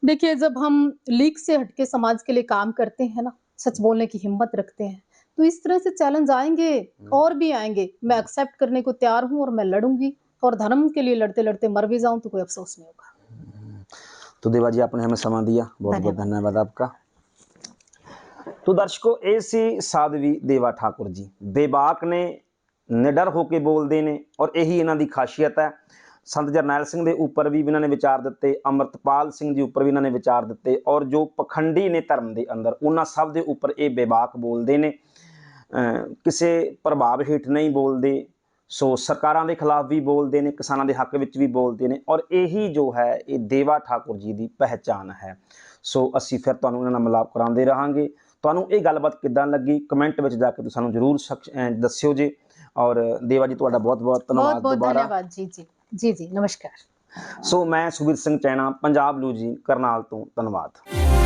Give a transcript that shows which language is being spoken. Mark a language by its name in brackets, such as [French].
[Hindi] देखिए, जब हम लीक से हटके समाज के लिए काम करते हैं ना, सच बोलने की हिम्मत रखते हैं, तो इस तरह से चैलेंज आएंगे और भी आएंगे। मैं एक्सेप्ट करने को तैयार हूँ और मैं लड़ूंगी, और धर्म के लिए लड़ते लड़ते मर भी जाऊं तो कोई अफसोस नहीं होगा। तो देवा जी, आपने हमें समय दिया, बहुत बहुत धन्यवाद। धन्यवाद आपका। तो दर्शकों, [Punjabi] ਇਹ ਸੀ ਸਾਧਵੀ ਦੇਵਾ ਠਾकुर ਜੀ। ਬੇਬਾਕ ਨੇ, ਨਿਡਰ ਹੋ ਕੇ ਬੋਲਦੇ ਨੇ, ਔਰ ਇਹੀ ਇਹਨਾਂ ਦੀ ਖਾਸੀਅਤ ਹੈ। ਸੰਤ ਜਰਨੈਲ ਸਿੰਘ ਦੇ ਉੱਪਰ ਵੀ ਇਹਨਾਂ ਨੇ ਵਿਚਾਰ ਦਿੱਤੇ, ਅੰਮ੍ਰਿਤਪਾਲ ਸਿੰਘ ਜੀ ਉੱਪਰ ਵੀ ਇਹਨਾਂ ਨੇ ਵਿਚਾਰ ਦਿੱਤੇ, ਔਰ ਜੋ ਪਖੰਡੀ ਨੇ ਧਰਮ ਦੇ ਅੰਦਰ, ਉਹਨਾਂ ਸਭ ਦੇ ਉੱਪਰ ਇਹ ਬੇਬਾਕ ਬੋਲਦੇ ਨੇ। ਕਿਸੇ ਪ੍ਰਭਾਵ ਹੇਠ ਨਹੀਂ ਬੋਲਦੇ। ਸੋ ਸਰਕਾਰਾਂ ਦੇ ਖਿਲਾਫ ਵੀ ਬੋਲਦੇ ਨੇ, ਕਿਸਾਨਾਂ ਦੇ ਹੱਕ ਵਿੱਚ ਵੀ ਬੋਲਦੇ ਨੇ, ਔਰ ਇਹੀ ਜੋ ਹੈ ਇਹ ਦੇਵਾ ਠਾकुर ਜੀ ਦੀ ਪਹਿਚਾਣ ਹੈ। ਸੋ ਅਸੀਂ ਫਿਰ ਤੁਹਾਨੂੰ ਇਹਨਾਂ ਨਾਲ ਮਿਲਾਪ ਕਰਾਉਂਦੇ ਰਹਾਂਗੇ। ਤੁਹਾਨੂੰ ਇਹ ਗੱਲਬਾਤ ਕਿੱਦਾਂ ਲੱਗੀ, ਕਮੈਂਟ ਵਿੱਚ ਜਾ ਕੇ ਤੁਸੀਂ ਸਾਨੂੰ ਜ਼ਰੂਰ ਦੱਸਿਓ ਜੀ। ਔਰ ਦੇਵਾ ਜੀ, ਤੁਹਾਡਾ ਬਹੁਤ ਬਹੁਤ ਧੰਨਵਾਦ [Hindi] बहुत बहुत [Punjabi] ਦੁਬਾਰਾ। [Hindi] धन्यवाद जी जी जी जी, नमस्कार। [Punjabi] ਸੋ ਮੈਂ ਸੁਖਬੀਰ ਸਿੰਘ ਚੈਣਾ, ਪੰਜਾਬ ਨਿਊਜ਼ ਜੀ, ਕਰਨਾਲ ਤੋਂ, ਧੰਨਵਾਦ।